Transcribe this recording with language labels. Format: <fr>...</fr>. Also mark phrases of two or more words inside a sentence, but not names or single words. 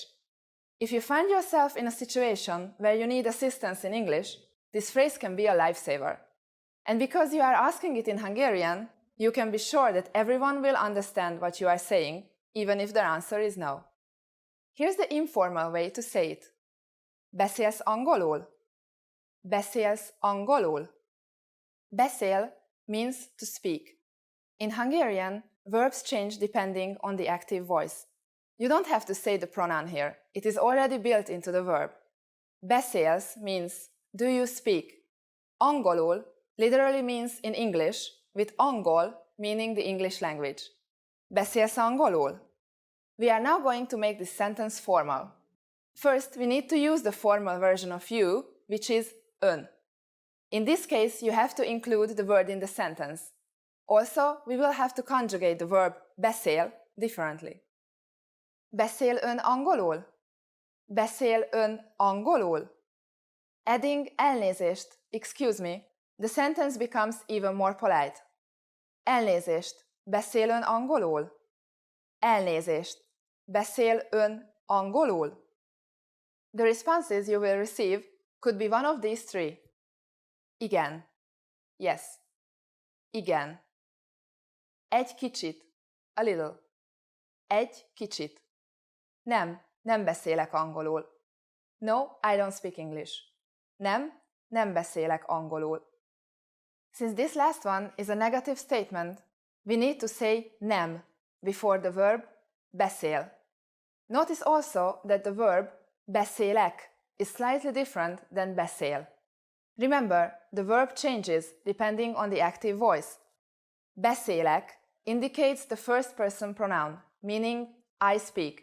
<en>If you find yourself in a situation where you need assistance in English, this phrase can be a lifesaver. And because you are asking it in Hungarian, you can be sure that everyone will understand what you are saying, even if their answer is no. Here's the informal way to say it.</en> <hu>Beszélsz angolul? Beszélsz angolul?</hu> <en>Beszél means to speak. In Hungarian, verbs change depending on the active voice. You don't have to say the pronoun here. It is already built into the verb. Beszélsz means do you speak. Angolul literally means in English, with angol meaning the English language.</en> <hu>Beszélsz angolul?</hu> <en>We are now going to make this sentence formal. First, we need to use the formal version of you, which is ön. In this case, you have to include the word in the sentence. Also, we will have to conjugate the verb beszél differently.</en> <hu>Beszél ön angolul? Beszél ön angolul?</hu> <en>Adding elnézést, excuse me, the sentence becomes even more polite.</en> <hu>Elnézést, beszél ön angolul? Elnézést, beszél ön angolul?</hu> <en>The responses you will receive could be one of these three.</en> <hu>Igen. Yes. Igen. Egy kicsit.</hu> <en>A little.</en> <hu>Egy kicsit. Nem beszélek angolul.</hu> <en>No, I don't speak English.</en> <hu>Nem beszélek angolul.</hu> <en>Since this last one is a negative statement, we need to say nem before the verb beszél. Notice also that the verb beszélek is slightly different than beszél. Remember, the verb changes depending on the active voice, beszélek indicates the first person pronoun, meaning I speak.</en>